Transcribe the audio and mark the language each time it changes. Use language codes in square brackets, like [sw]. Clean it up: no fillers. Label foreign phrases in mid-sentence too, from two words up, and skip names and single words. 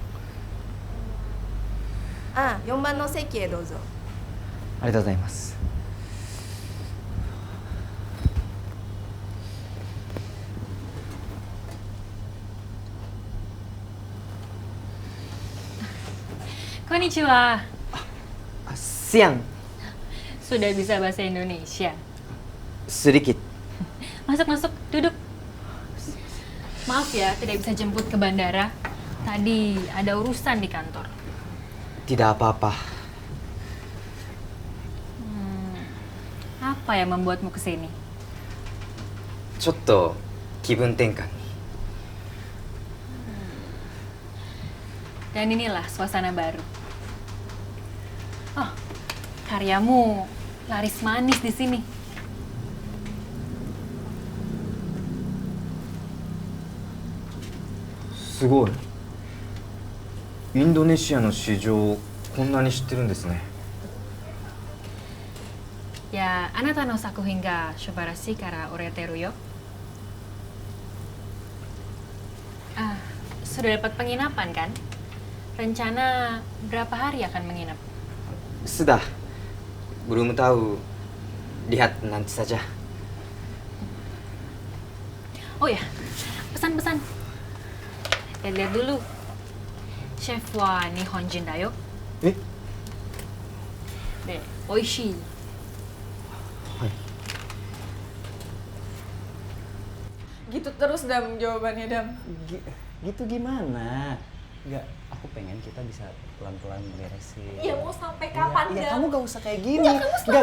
[ja] あ、4番の席へどうぞ。ありがとうございます。 Konnichiwa. [id] Siang. Sudah bisa bahasa Indonesia. Sedikit. Masuk, duduk. Maaf ya, tidak bisa jemput ke bandara. Tadi ada urusan di kantor. Tidak apa-apa. Apa yang membuatmu kesini? [ja] ちょっと気分転換に。 [id] Dan inilah suasana baru. Oh, karyamu laris manis di sini. [ja] Sugoi. インドネシアの市場、こんなに知ってるんですね。 Ya, あなたの作品が素晴らしいから売れてるよ. [id] Sudah dapat penginapan kan? Rencana berapa hari akan menginap? Sudah. Belum tahu. Lihat nanti saja. Oh ya, pesan-pesan. Lihat dulu. [ja] シェフは日本人だよ. で、おいしい. [id] Gitu terus Dam jawabannya Dam. Gitu gimana? Enggak, aku pengen kita bisa pelan-pelan beresin. Ya mau sampai kapan Dam? Ya kamu gak usah kayak gini. Ya kamu selalu